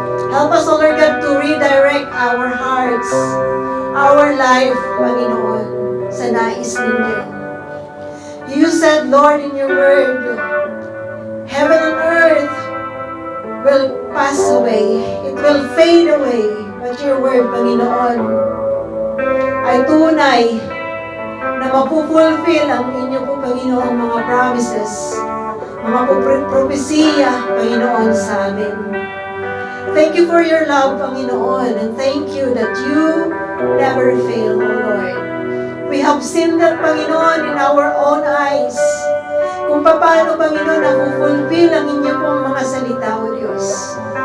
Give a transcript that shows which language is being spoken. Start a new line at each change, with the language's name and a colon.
English: Help us, O Lord God, to redirect our hearts, our life, Panginoon,
Filipino: sa nais ninyo.
English: You said, Lord, in your word, heaven and earth will pass away. It will fade away. But your word,
Filipino: Panginoon, ay tunay na mapupulfill ang inyo po, Panginoon, mga promises, mga propesiya, Panginoon, sa amin.
English: Thank you for your love, Panginoon, and thank you that you never fail, O Lord. We have seen that, Panginoon, in our own eyes,
Filipino: kung paano, Panginoon, napupulfill ang inyo pong mga salita, O Diyos.